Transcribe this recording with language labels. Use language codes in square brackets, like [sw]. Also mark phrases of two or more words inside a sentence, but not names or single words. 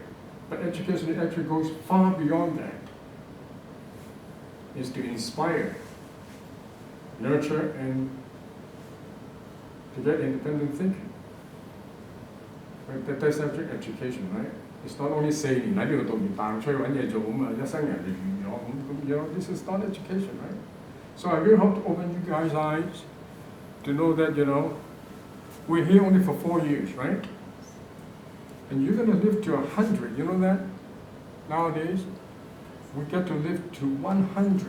[en] But education actually goes far beyond that. Is to inspire, nurture, and to get independent thinking. Right? That's actually education, right? It's not only [yue] 4 年喺呢度讀完大學出去揾嘢做咁啊，一生人就完咗咁， [en] you know, this is not education, right? So I really hope to open you guys' eyes to know that, you know, we're here only for 4 years, right? And you're going to live to 100, you know that? Nowadays, we get to live to 100.